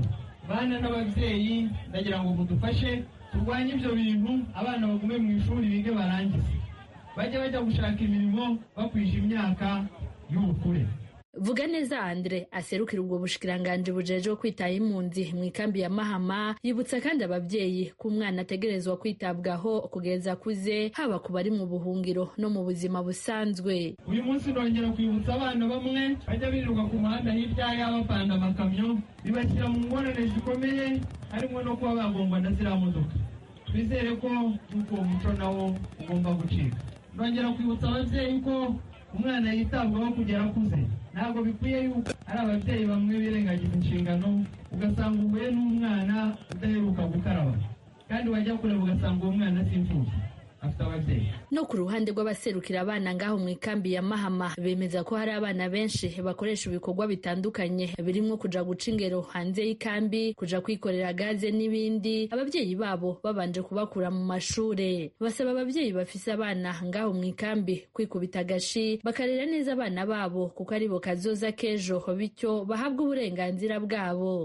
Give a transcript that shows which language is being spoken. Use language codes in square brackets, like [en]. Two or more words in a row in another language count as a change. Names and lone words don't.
[rw] Bana n'ababyeyi ndagira ngo mudufashe turwanye ibyo bintu, abana bagume mu ishuri bige barangize, bajya gushaka imirimo bakwije imyaka y'ubukure. [rn] Vuganeza Andre aserukira ubwo bushikiranganji bujejwe kwitaho impunzi mu ikambi ya Mahama yibutsa kandi ababyeyi ko umwana ategerezwa kwitabwaho kugeza akuze, haba ku bari mu buhungiro no mu buzima busanzwe. [rw] Uyu munsi ndongera kwibutsa abana bamwe bajya birirwa ku muhanda hirya y'abapanda amakamyo bibashyira mu ngorane zikomeye, harimo no kuba bagongwa na ziriya modoka. Twizere ko uwo muco nawo ugomba gucika. Ndongera kwibutsa ababyeyi ko umwana yitabwaho kugera akuze. Ntabwo bikwiye yuko ari ababyeyi bamwe birengagiza inshingano, ugasanga uhuye n'umwana udaheruka gukaraba, kandi wajya kureba ugasanga uwo mwana si imfubyi, afite ababyeyi. [rn] No ku ruhande rw'abaserukira abana ngaho mu ikambi ya Mahama bemeza ko hari abana benshi bakoresha ibikorwa bitandukanye birimo kuja guca ingero hanze y'ikambi, kuja kwikorera gaze n'ibindi, ababyeyi babo babanje kubakura mu mashure. Basaba ababyeyi bafise abana ngaho mu ikambi kwikubita agashi bakarera neza abana babo kuko aribo kazoza k'ejo, bityo bahabwa uburenganzira bwabo.